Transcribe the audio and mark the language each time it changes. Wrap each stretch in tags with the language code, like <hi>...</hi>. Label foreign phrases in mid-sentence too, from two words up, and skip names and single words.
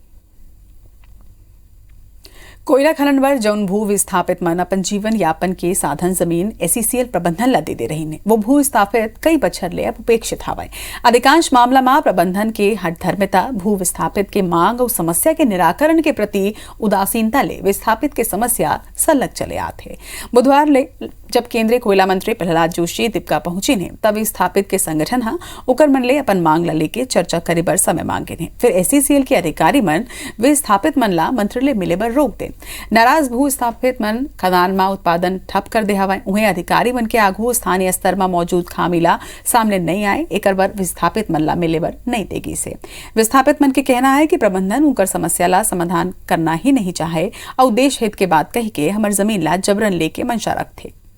<hne>कोयला खनन बर जौन भू विस्थापित मन अपन जीवन यापन के साधन जमीन एसईसीएल प्रबंधन ला दे रही ने वो भू विस्थापित कई बछर ले अब उपेक्षित हवाए। अधिकांश मामला में प्रबंधन के हठधर्मिता भू विस्थापित के मांग और समस्या के निराकरण के प्रति उदासीनता ले विस्थापित के समस्या सलग चले आते। बुधवार ले जब केंद्रीय कोयला मंत्री प्रहलाद जोशी दीपका पहुंची ने तब विस्थापित के संगठन ओकर मन ले अपन मांग ला लेके चर्चा करे बर समय मांगे ने। फिर एसईसीएल के अधिकारी मन विस्थापित मन ला मंत्री ले मिले बर रोक दे। नाराज भू स्थापित मन खदान में उत्पादन ठप कर दे हवाए। उन्हें अधिकारी मन के आगू स्थानीय स्तर में मौजूद खामीला सामने नहीं आए एक बार विस्थापित मन ला मिले बर नहीं देगी से। विस्थापित मन के कहना है कि प्रबंधन उनकर समस्या ला समाधान करना ही नहीं चाहे और देश हित के बात कही के हमार जमीन ला जबरन लेके मंशा रखते।</hne>